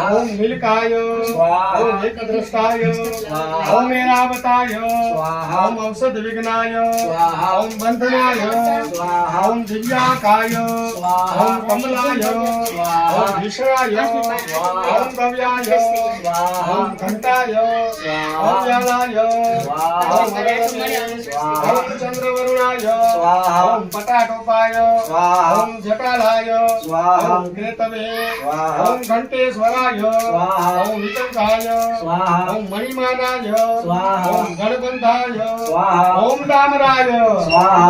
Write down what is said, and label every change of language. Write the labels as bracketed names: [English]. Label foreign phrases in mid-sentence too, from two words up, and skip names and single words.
[Sanskrit] ओम नीलकाय स्वाहा ओम एकदृष्टाय स्वाहा ओम ऐरावताय स्वाहा ओम औषध विघ्नाय स्वाहा ओम बंधनाय स्वाहा ओम दिव्याकाय स्वाहा ओम कमलाय स्वाहा ओम भीषणाय स्वाहा ओम गव्याय स्वाहा ओम घंटाय स्वाहा ओम व्यालाय स्वाहा ओम चंद्रवरुण બ્રાહ્મણાય સ્વાહા. ઓમ પટાટોપાય સ્વાહા. ઓમ જટાલાય સ્વાહા. ઓમ કેતવે સ્વાહા. ઓમ ઘંટેશ્વરાય સ્વાહા. ઓમ વિકંકાય સ્વાહા. ઓમ મણિમાનાય સ્વાહા. ઓમ ગણબંધાય સ્વાહા. ઓમ ડામરાય સ્વાહા.